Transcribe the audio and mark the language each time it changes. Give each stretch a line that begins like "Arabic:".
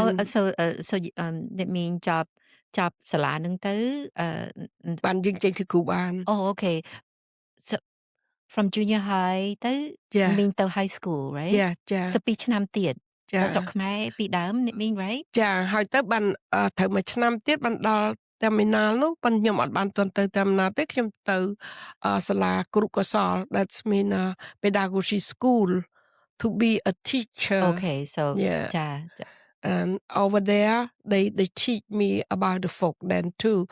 English: So it mean
Khmer: ចប់សាលានឹងទៅ បានយើងចេញធ្វើគ្រូបាន
English: Oh, okay. So from junior high
Khmer: ទៅ
English: mean ទៅ high school, right?
Khmer: So 2ឆ្នាំទៀតស្រុកខ្មែរពីដើម
English: it mean right?
Khmer: ហើយទៅបានត្រូវមួយឆ្នាំទៀតបានដល់ terminal នោះប៉ុន្តែខ្ញុំអត់បានទាន់ទៅ terminal ទេខ្ញុំទៅសាលាគរុកោសល
English: that's mean pedagogy school to be a teacher. Okay, so and over there they teach me about the folk then too.